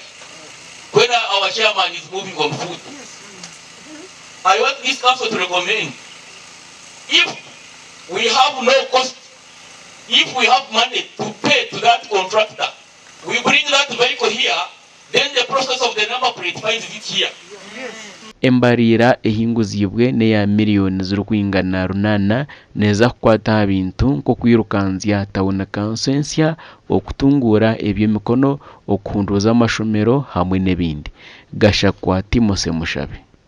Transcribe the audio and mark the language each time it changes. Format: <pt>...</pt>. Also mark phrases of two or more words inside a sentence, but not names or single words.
<en>When our chairman is moving on foot, I want this council to recommend, if we have no cost, if we have money to pay to that contractor, we bring that vehicle here, then the process of the number plate finds it here.</en> <nyn>Embarira ehinguzibwe ne ya miliyoni z'urukwingana runana neza kukwata bintu nko kwirukanzya tawuna kansensya okutungura ebyo mikono okuhunduza amashomero hamwe nebindi. Gashakwa Timose Mushabe.</nyn>